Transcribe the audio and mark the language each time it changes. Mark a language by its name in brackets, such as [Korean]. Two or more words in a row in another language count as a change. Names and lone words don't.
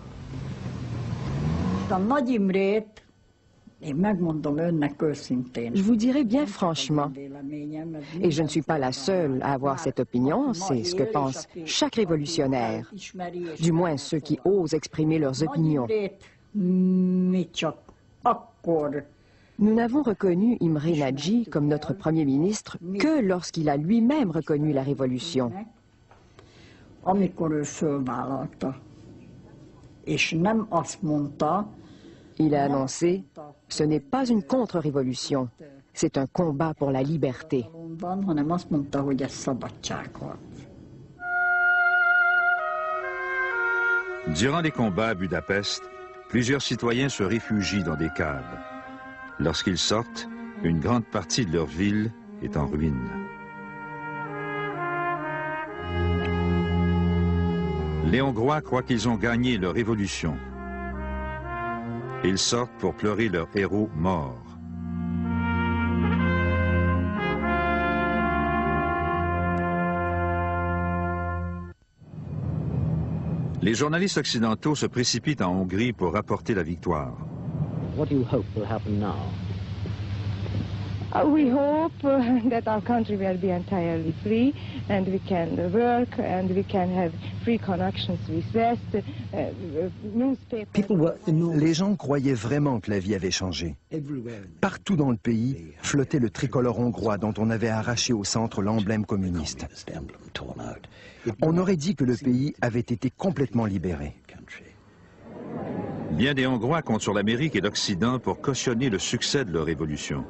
[Hungarian] A Nagy Imrét, én megmondom önnek őszintén. [French] Je vous dirai bien franchement, et je ne suis pas la seule à avoir cette opinion, c'est ce que pense chaque révolutionnaire, du moins ceux qui osent exprimer leurs opinions. [Hungarian] Mi csak akkor [French] Nous n'avons reconnu Imre Nagy comme notre Premier ministre que lorsqu'il a lui-même reconnu la révolution. [Hungarian] amikor ő fölvállalta. És nem azt mondta, [French] il a annoncé, ce n'est pas une contre-révolution, c'est un combat pour la liberté. [Hungarian] hanem azt mondta, hogy ez szabadságharc. [French] Durant les combats à Budapest, plusieurs citoyens se réfugient dans des caves. Lorsqu'ils sortent, une grande partie de leur ville est en ruine. Les Hongrois croient qu'ils ont gagné leur révolution. Ils sortent pour pleurer leurs héros morts. Les journalistes occidentaux se précipitent en Hongrie pour rapporter la victoire. [English] What do you hope will happen now? We hope that our country will be entirely free and we can work and we can have free connections with West, newspapers. [French] Les gens croyaient vraiment que la vie avait changé. Partout dans le pays flottait le tricolore hongrois dont on avait arraché au centre l'emblème communiste. On aurait dit que le pays avait été complètement libéré. Bien des Hongrois comptent sur l'Amérique et l'Occident pour cautionner le succès de leur révolution.